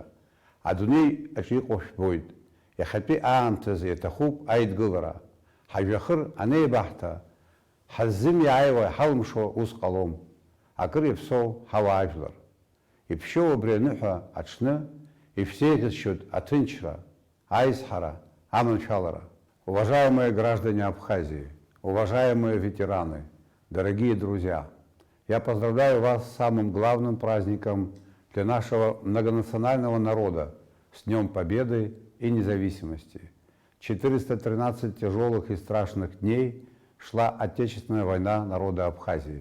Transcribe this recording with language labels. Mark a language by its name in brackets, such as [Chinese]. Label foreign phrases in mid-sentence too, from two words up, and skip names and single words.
[Abkhazian] Адунеи аҿы иҟоу жәбоит, иахьатәи аамҭазы иаҭахуп аидгылара, ҳажәҩахыр анеибаҳҭа, ҳаззымиааиуа ҳалымшо ус ҟалом, акыр иаԥсоу ҳауаажәлар. Иԥшьоу абри аныҳәа аҽны ишәзеиӷьасшьоит аҭынчра, аизҳара, аманшәалара. [Russian] Уважаемые граждане Абхазии, уважаемые ветераны, дорогие друзья, я поздравляю вас с самым главным праздником для нашего многонационального народа, с Днем Победы и Независимости. 413 тяжелых и страшных дней шла Отечественная война народа Абхазии.